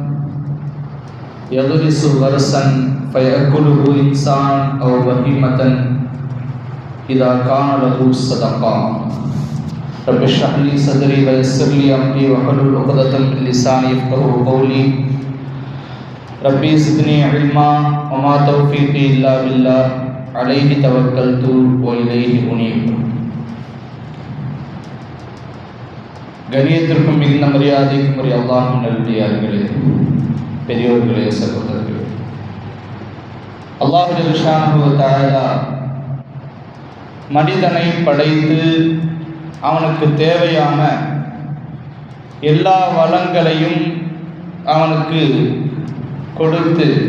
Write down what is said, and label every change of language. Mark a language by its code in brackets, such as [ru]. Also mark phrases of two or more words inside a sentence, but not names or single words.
[ar] يغرس غرسا فيأكله إنسان أو بهيمة إذا كان له صدقة رب اشرح لي صدري ويسر لي أمري واحلل عقدة من لساني يفقهوا قولي ربي زدني علما وما توفيقي إلا بالله عليه توكلت وإليه أنيب. [ta] கணியத்திற்கும் மிகுந்த மரியாதைக்கும் உரிய அல்லாஹ்வின் நல்லடியார்களே, பெரியோர்களே, சகோதரர்களே, [ar] الله جل شأنه و تعالى [ta] மனிதனை படைத்து அவனுக்கு தேவையான எல்லா வளங்களையும் அவனுக்கு கொடுத்து